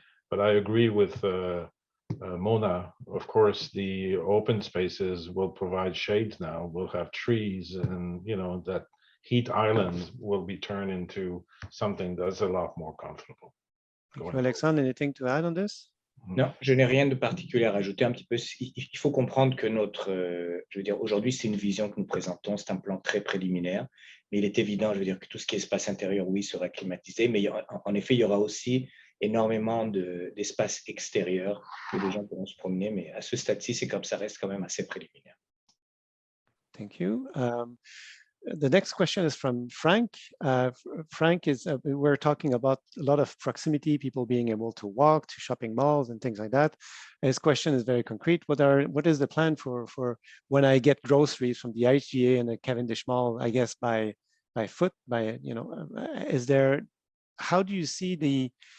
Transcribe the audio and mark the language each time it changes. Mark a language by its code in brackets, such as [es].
[en] But I agree with Mona. Of course, the open spaces will provide shades now. We'll have trees, and you know that heat island will be turned into something that's a lot more comfortable. Alexandre, anything to add on this? [fr] Non, je n'ai rien de particulier à rajouter. Un petit peu, il faut comprendre que je veux dire, aujourd'hui, c'est une vision que nous présentons, c'est un plan très préliminaire, mais il est évident, je veux dire, que tout ce qui est espace intérieur, oui, sera climatisé, mais en effet, il y aura aussi énormément d'espace extérieur où les gens pourront se promener, mais à ce stade-ci, c'est comme ça reste quand même assez préliminaire. [en] Thank you. The next question is from Frank. Frank is, we're talking about a lot of proximity, people being able to walk to shopping malls and things like that. His question is very concrete. What is the plan for when I get groceries from the IGA and the Cavendish Mall, I guess by foot, you know, how do you see the